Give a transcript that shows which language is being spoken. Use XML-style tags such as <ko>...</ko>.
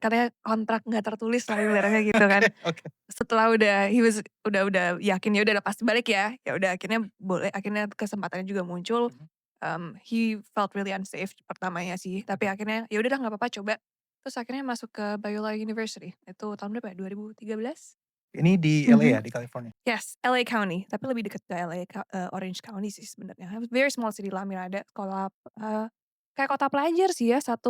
<id>katanya kontrak nggak tertulis lah ibaratnya gitu kan. Oke oke. Setelah udah yakin, ya udah pasti balik ya, ya udah akhirnya boleh, akhirnya kesempatannya juga muncul, Mhm</id> <en>he felt really unsafe</en> <id>pertamanya sih, tapi mhm. akhirnya ya udah dah nggak apa-apa coba. Terus akhirnya masuk ke Biola University, itu tahun berapa ya, 2013? Ini di LA Mhm. ya, di California?</id> <en>Yes,</en> <id>LA County, tapi lebih dekat ke LA Orange County sih sebenarnya.</id> <en>Very small city</en> <id>lah Mirada, sekolah, kayak kota pelajar sih ya,</id>